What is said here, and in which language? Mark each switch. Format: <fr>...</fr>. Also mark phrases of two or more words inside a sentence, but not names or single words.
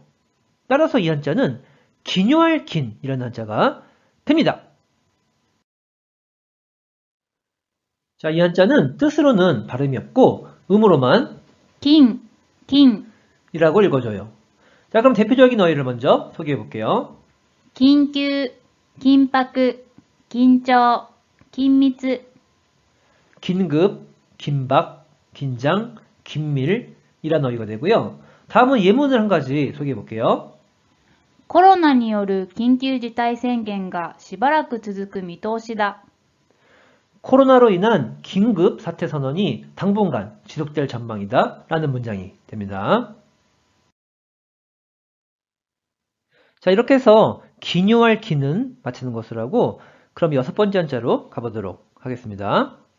<ko>따라서 이 한자는 기묘할 긴이라는 한자가 됩니다. 자, 이 한자는 뜻으로는 발음이 없고 음으로만</ko> <ja>金、金、</ja> <ko>이라고 읽어줘요. 자, 그럼 대표적인 어휘를 먼저 소개해 볼게요.</ko> <ja>緊急、緊迫、緊張、緊密。</ja> <ko>긴급, 긴박, 긴장, 긴밀이라는 어휘가 되고요. 다음은 예문을 한 가지 소개해 볼게요.</ko> <ja>コロナによる緊急事態宣言がしばらく続く見通しだ。</ja> <ko>코로나로 인한 긴급 사태 선언이 당분간 지속될 전망이다 라는 문장이 됩니다. 자, 이렇게 해서 기묘할 기는 마치는 것을 하고 그럼 6번째 한자로 가보도록 하겠습니다.</ko>